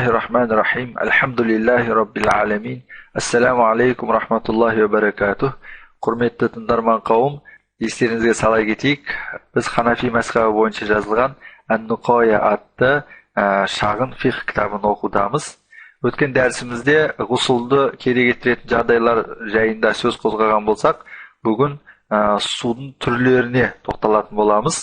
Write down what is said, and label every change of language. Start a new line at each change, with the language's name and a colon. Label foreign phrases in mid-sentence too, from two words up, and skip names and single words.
Arabic: بسم الله الرحمن الرحيم الحمد لله رب العالمين السلام عليكم رحمة الله وبركاته.
Kazakh: Құрметті тыңдарман қауым, естеріңізге сала кетейік. Біз Ханафи мазхабы бойынша жазылған Ан-Нуқая атты шағын фиқх кітабын оқудамыз. Өткен дәрісімізде ғұсылды керек ететін жағдайлар жайында сөз қозғаған болсақ, бүгін судың түрлеріне тоқталатын боламыз.